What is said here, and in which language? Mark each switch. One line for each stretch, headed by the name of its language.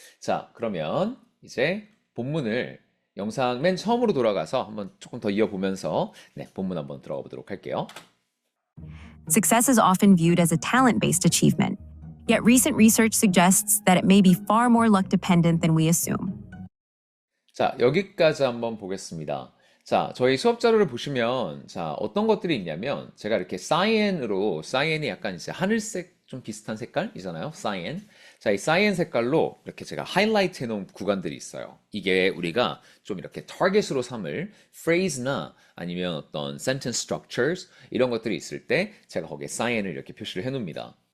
Korean: 자, 그러면 이제 본문을 영상 맨 처음으로 돌아가서 한번 조금 더 이어보면서 네, 본문 한번 들어가 보도록 할게요.
English: Success is often viewed as a talent-based achievement, yet recent research suggests that it may be far more luck-dependent than we assume.
Korean: 자, 여기까지 한번 보겠습니다. 자, 저희 수업 자료를 보시면 자, 어떤 것들이 있냐면 제가 이렇게 사이엔이 약간 이제 하늘색 좀 비슷한 색깔이잖아요. 사이엔. 자, 이 사이엔 색깔로 이렇게 제가 하이라이트 해놓은 구간들이 있어요. 이게 우리가 좀 이렇게 타겟으로 삼을 phrase나 아니면 어떤 sentence structures 이런 것들이 있을 때 제가 거기에 사이엔을 이렇게 표시를 해놓습니다.